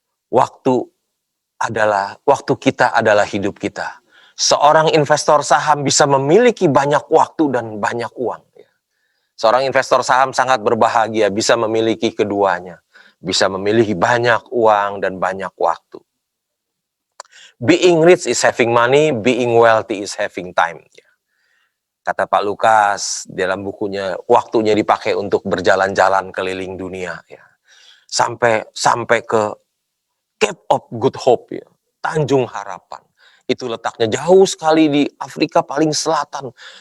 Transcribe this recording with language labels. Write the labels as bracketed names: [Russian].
[Indonesian] Waktu kita adalah hidup kita. Seorang investor saham bisa memiliki banyak waktu dan banyak uang. Seorang investor saham sangat berbahagia bisa memiliki keduanya. Bisa memiliki banyak uang dan banyak waktu. [English] Being rich is having money, being wealthy is having time. [Indonesian] Kata Pak Lukas dalam bukunya, waktunya dipakai untuk berjalan-jalan keliling dunia. Sampai ke Cape of Good Hope, Tanjung Harapan. Itu letaknya jauh sekali di Afrika paling selatan.